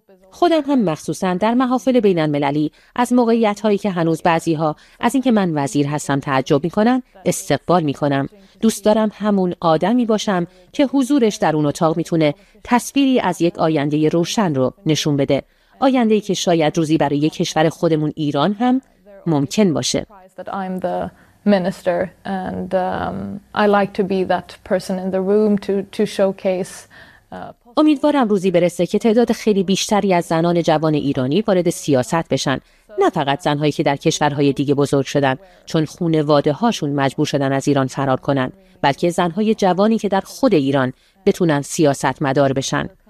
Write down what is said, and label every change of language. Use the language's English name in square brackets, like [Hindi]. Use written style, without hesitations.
[Persian] خودم هم مخصوصاً در محافل بین‌المللی از موقعیت‌هایی که هنوز بعضی‌ها از اینکه من وزیر هستم تعجب می‌کنن، استقبال می‌کنم. دوست دارم همون آدمی باشم که حضورش در اون اتاق می‌تونه تصویری از یک آینده روشن رو نشون بده. آینده‌ای که شاید روزی برای کشور خودمون ایران هم ممکن باشه. [English] Minister and I like to be that person in the room to showcase. [Persian] امیدوارم روزی برسه که تعداد خیلی بیشتری از زنان جوان ایرانی وارد سیاست بشن، نه فقط زنهایی که در کشورهای دیگه بزرگ شدن چون خونواده هاشون مجبور شدن از ایران فرار کنن، بلکه زنهای جوانی که در خود ایران بتونن سیاست مدار بشن.